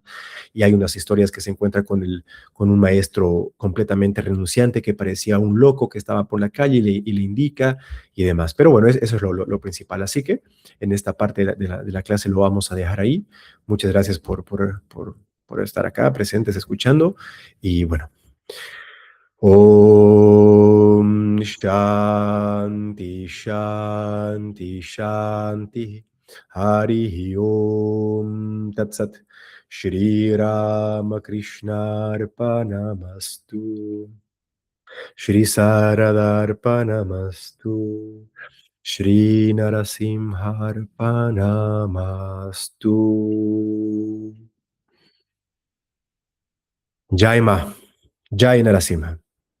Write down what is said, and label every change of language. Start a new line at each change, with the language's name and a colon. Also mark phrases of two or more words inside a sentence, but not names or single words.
Spanish: Y hay unas historias que se encuentra con un maestro completamente renunciante que parecía un loco que estaba por la calle y le indica y demás. Pero bueno, eso es lo principal. Así que en esta parte de la clase lo vamos a dejar ahí. Muchas gracias por estar acá presentes escuchando y bueno.
Sanskrit: ॐ शान्ति शान्ति शान्ति हरि ॐ तत् सत् श्री रामकृष्ण अर्पणमस्तु श्री सारदा अर्पणमस्तु श्री नरसिंह अर्पणमस्तु जय मा जय नरसिंह